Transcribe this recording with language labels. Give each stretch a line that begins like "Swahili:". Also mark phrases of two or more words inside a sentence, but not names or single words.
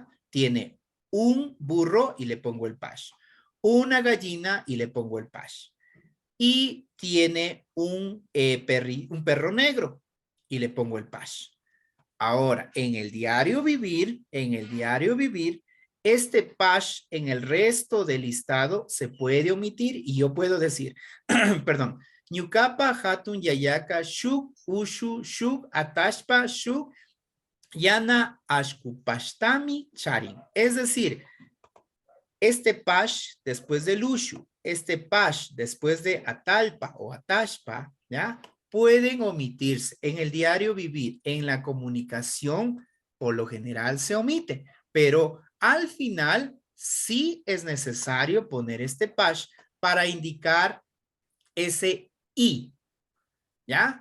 Spanish: Tiene un burro y le pongo el pash, una gallina y le pongo el pash, y tiene un perro negro y le pongo el pash. Ahora, en el diario vivir, este pash en el resto del listado se puede omitir y yo puedo decir, perdón,
Quechua: Ñucapa, Hatun, Yayaka, Shuk, Ushu, Shuk, Atashpa, Shuk, Yana, Ashkupashtami, Charin.
Spanish: Es decir, este pash después del Ushu, este pash después de Atalpa o Atashpa, ¿ya? Pueden omitirse. En el diario vivir, en la comunicación, por lo general se omite, pero al final sí es necesario poner este pash para indicar ese I, ¿ya?